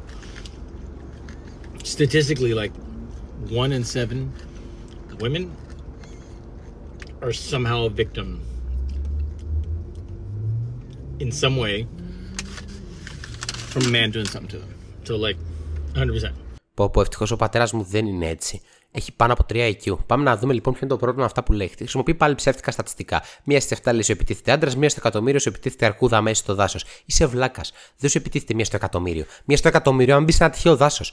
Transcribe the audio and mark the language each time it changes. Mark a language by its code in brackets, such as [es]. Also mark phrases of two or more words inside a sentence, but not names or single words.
[en] Statistically, like 1 in 7 women are somehow a victim in some way from a man doing something to them. So like 100%. [el] Πω, ευτυχώς ο πατέρας μου δεν είναι έτσι. Έχει πάνω από 3 IQ. Πάμε να δούμε λοιπόν ποιο είναι το πρόβλημα με αυτά που λέγεται. Χρησιμοποιεί πάλι ψεύτικα στατιστικά. Μία στις 7 λέει σου επιτίθεται άντρας, μία στο εκατομμύριο σου επιτίθεται αρκούδα μέσα στο δάσος. Είσαι βλάκας. Δεν σου επιτίθεται μία στο εκατομμύριο. Μία στο εκατομμύριο αν μπει σε ένα τυχαίο δάσος.